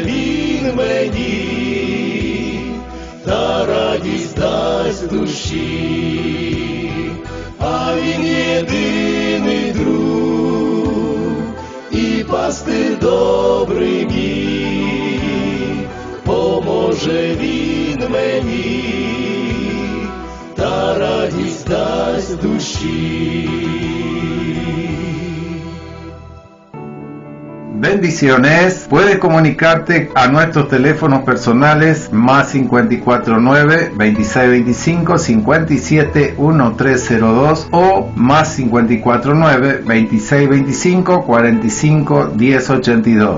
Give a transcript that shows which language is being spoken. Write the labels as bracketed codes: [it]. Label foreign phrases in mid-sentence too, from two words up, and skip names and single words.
[uk] він мені, та радість дасть душі, а він єдиний друг і пастир добрий мій, поможе він мені, та радість дасть душі. [es] Bendiciones. Puedes comunicarte a nuestros teléfonos personales más 549-2625-571302 o más 549-2625-451082.